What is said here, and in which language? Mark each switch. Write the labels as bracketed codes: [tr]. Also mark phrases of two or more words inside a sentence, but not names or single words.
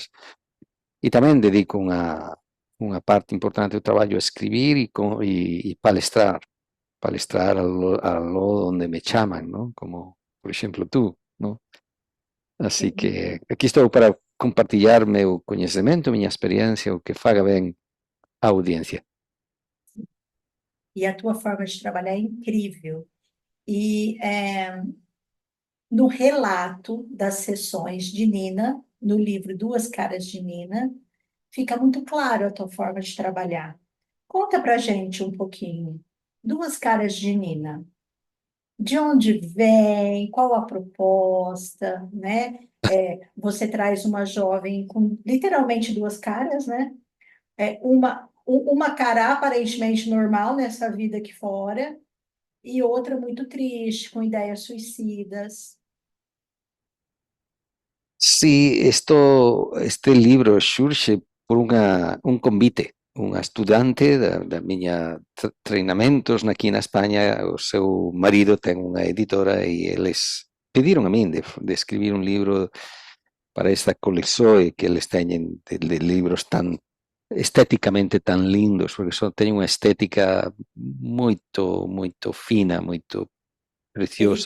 [gl] E tamén dedico unha parte importante do traballo a escribir e palestrar, palestrar a lo onde me chaman, ¿no? Como, por exemplo, tú, ¿no? Así que aquí estou para compartillar meu coñecemento, miña experiencia, o que faga ben á audiencia. [pt] E a tua forma de trabalhar é incrível. E no relato das sessões de Nina, no livro Duas Caras de Nina, fica muito claro a tua forma de trabalhar. Conta pra gente um pouquinho. Duas Caras de Nina. De onde vem, qual a proposta, né? Você traz uma jovem com literalmente duas caras, né? Uma cara aparentemente normal nessa vida aqui fora e outra muito triste, com ideias suicidas. [gl] Sí, este libro xurxe por un convite, unha estudante da miña treinamentos aquí na España, o seu marido ten unha editora e eles pediron a min de escribir un libro para esta colección que eles teñen de libros tan estéticamente tan lindos, porque teñen unha estética moito fina, moito preciosa